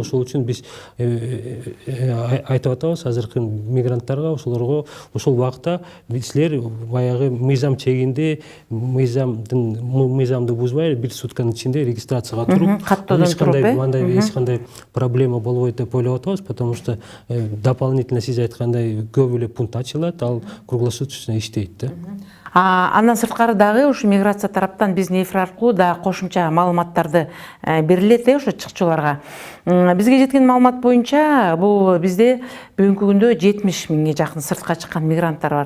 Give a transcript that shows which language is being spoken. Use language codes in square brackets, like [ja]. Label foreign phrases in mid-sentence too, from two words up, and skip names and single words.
[ky] Ошол үчүн биз айтып атабыз азыркы мигранттарга, ошолорго ошол убакта силер баягы мыйзам чегинде мыйзамды бузбай бир сутканын ичинде регистрацияга туруп, каттоодон туруп, мындай эч кандай проблема болбойт деп ойлоп атабыз, [ru] потому что дополнительно [ky] сиз айткандай көп эле пункт ачылат, ал круглосуточно иштейт да. Андан сырткары дагы ушу миграция тараптан биздин эфир аркылуу да кошумча маалыматтарды берилет ошо чыкчуларга. Бизге жеткен маалымат боюнча бул бизде бүгүнкү күндө 70 миңге жакын сыртка чыккан мигранттар бар.